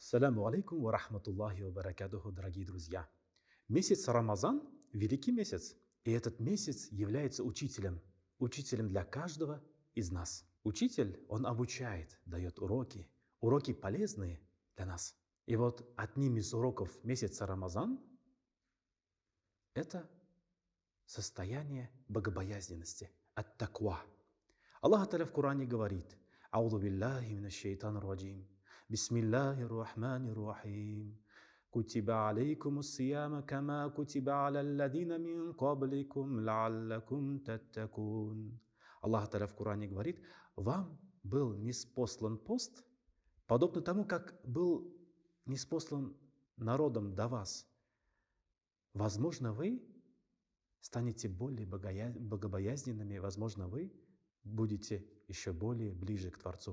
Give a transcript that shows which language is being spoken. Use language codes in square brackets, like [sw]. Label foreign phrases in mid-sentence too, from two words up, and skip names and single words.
[ar] السلام عليكم ورحمة الله وبركاته, [ru] дорогие друзья. Месяц Рамазан– великий месяц, и этот месяц является учителем для каждого из нас. Учитель, он обучает, дает уроки, уроки полезные для нас. И вот одним из уроков месяца Рамазан– это состояние богобоязненности, ат-таква. Аллах Та'аля в Коране говорит: [ar] «أعوذ بالله من الشيطان الرجيم. بسم الله الرحمن الرحيم كتب عليكم الصيام كما كتب على الذين من قبلكم لعلكم تتقون». [ru] Аллах Та'аля в Коране говорит: вам был ниспослан пост, подобно тому, как был ниспослан народом до вас. Возможно, вы станете более богобоязненными, возможно, вы будете еще более ближе к Творцу.